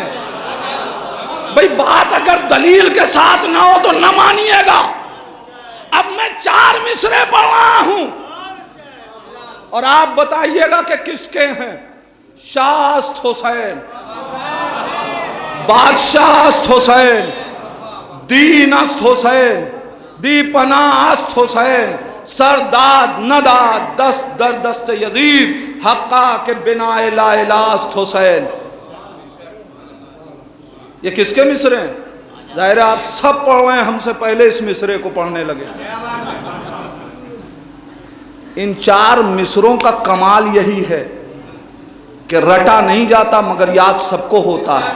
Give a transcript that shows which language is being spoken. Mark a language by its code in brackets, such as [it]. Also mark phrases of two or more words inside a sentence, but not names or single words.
[ur] بھئی بات اگر دلیل کے ساتھ نہ ہو تو نہ مانیے گا۔ اب میں 4 مصرے پڑھ رہا ہوں اور آپ بتائیے گا کہ کس کے ہیں۔ [fa] شاست حسین، بادشاہ است حسین، دین است حسین، دی پناہ است حسین، سرداد نداد دست در دست یزید، حقا کے بنا لا الہ است حسین۔ [ur] یہ کس کے مصرے ہیں؟ ظاہر ہے آپ سب پڑھ رہے ہیں، ہم سے پہلے اس مصرے کو پڑھنے لگے۔ ان 4 مصروں کا کمال یہی ہے کہ رٹا نہیں جاتا مگر یاد سب کو ہوتا ہے۔